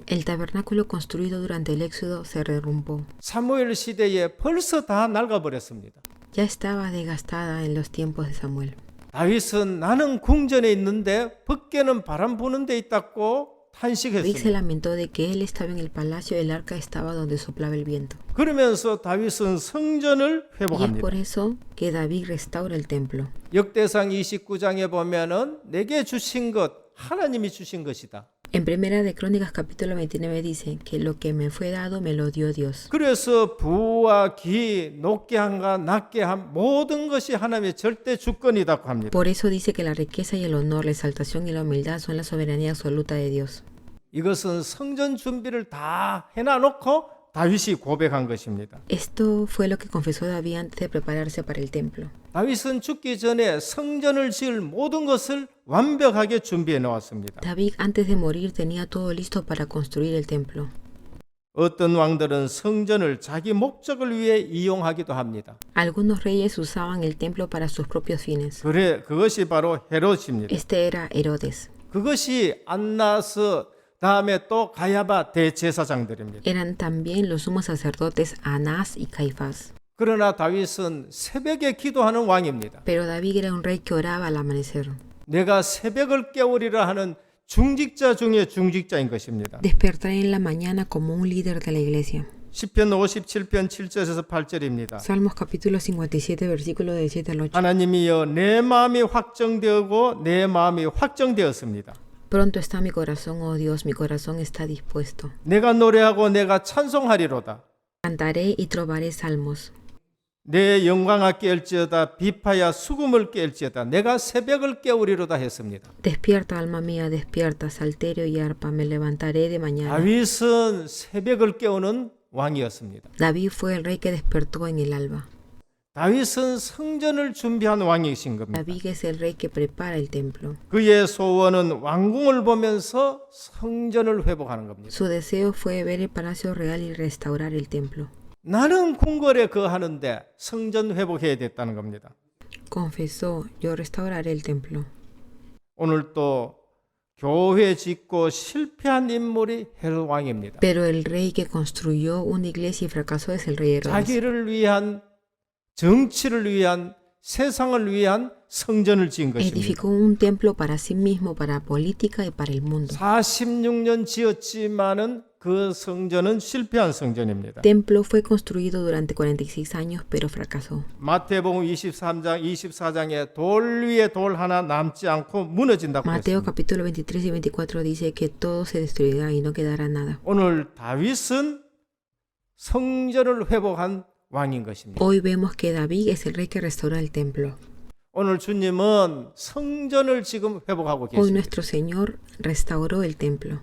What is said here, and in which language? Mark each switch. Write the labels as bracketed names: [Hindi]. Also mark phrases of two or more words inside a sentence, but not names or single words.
[Spanish] El tabernáculo construido durante el éxodo se derrumbó. [Korean] 사무엘 시대에 벌써 다 낡아 버렸습니다. [Spanish] Ya estaba desgastada en los tiempos de Samuel. [Korean] 다윗은 나는 궁전에 있는데 밖에는 바람 부는 데 있다고 [Spanish] David se [Korean] 탄식했습니다. [Spanish] lamentó de que él estaba en el palacio y el arca estaba donde soplaba el viento. [Korean] 그러면서 다윗은 성전을 [Spanish] Y es [Korean] 회복합니다. [Spanish] por eso que David restaura el templo. [Korean] 역대상 29장에 보면은 내게 주신 것 하나님이 주신 것이다. [Spanish] En Primera de Crónicas capítulo 29 dice que lo que me fue dado me lo dio Dios. [Korean] 그래서 부와 기, 높게 한가 낮게 한 모든 것이 하나님의 절대 주권이라고 합니다. [Spanish] Por eso dice que la riqueza y el honor, la exaltación y la humildad son la soberanía absoluta de Dios. [Korean] 이것은 성전 준비를 다 해놔놓고 다윗이 고백한 것입니다. [Spanish] Esto fue lo que confesó David antes de prepararse para el templo. [Korean] 다윗은 죽기 전에 성전을 지을 모든 것을 완벽하게 준비해 놓았습니다. [Spanish] David antes de morir tenía todo listo para construir el templo. [Korean] 어떤 왕들은 성전을 자기 목적을 위해 이용하기도 합니다. [Spanish] Algunos reyes usaban el templo para sus propios fines. [Korean] 그것이 바로 헤롯입니다. [Spanish] Este era Herodes. [Korean] 그것이 안나스 다음에 또 가야바 대제사장들입니다. [Spanish] Eran también los sumos sacerdotes Anás y Caifás. [Korean] 그러나 다윗은 새벽에 기도하는 왕입니다. [Spanish] Pero David era un rey que oraba al amanecer. [Korean] 내가 새벽을 깨우리라 하는 중직자 중에 중직자인 것입니다. [Spanish] Despertaré en la mañana como un líder de la iglesia. [Korean] 시편 57편 7절에서 8절입니다. [Spanish] Salmos capítulo 57 versículo del 7 al 8. [Korean] 하나님이여 내 마음이 확정되고 내 마음이 확정되었습니다. [Spanish] Pronto está mi corazón, oh Dios, mi corazón está dispuesto. [Korean] 내가 노래하고 내가 찬송하리로다. [Spanish] Cantaré y trovaré salmos. [Korean] 내 영광아 깨울지어다 비파야 수금을 깨울지어다 내가 새벽을 깨우리로다 했습니다. [Spanish] Despierta, alma mía, despierta, salterio y arpa, me levantaré de mañana. [Korean] 다윗은 새벽을 깨우는 왕이었습니다. [Spanish] David fue el rey que despertó en el alba. [Korean] 다윗은 성전을 준비한 왕이신 겁니다. [Spanish] David es el rey que prepara el templo. [Korean] 그의 소원은 왕궁을 보면서 성전을 회복하는 겁니다. [Spanish] Su deseo fue ver el palacio real y restaurar el templo. [Korean] 나는 궁궐에 거하는데 성전 회복해야 됐다는 겁니다. [Spanish] Confesó, yo restauraré el templo. [Korean] 오늘 또 교회 짓고 실패한 인물이 헤롯 왕입니다. [Spanish] Pero el rey que construyó una iglesia y fracasó es el rey Herodes. [Korean] 자기를 위한 정치를 위한 세상을 위한 성전을 지은 것입니다. [Spanish] Edificó un templo para sí mismo, para política y para el mundo. [Korean] 46년 지었지만은 그 성전은 실패한 성전입니다. [Spanish] templo fue construido durante 46 años, pero fracasó. [Korean] 마태복음 23장, 24장에 돌 위에 돌 하나 남지 않고 무너진다고 [Spanish] Mateo [Korean] 했습니다. [Spanish] capítulo 23 y 24 dice que todo se destruirá y no quedará nada. [Korean] 오늘 다윗은 성전을 회복한 왕인 것입니다. [Spanish] Hoy vemos que David es el rey que restaura el templo. [Korean] 오늘 주님은 성전을 지금 회복하고 [Spanish] Hoy [Korean] 계십니다. [Spanish] nuestro Señor restauró el templo.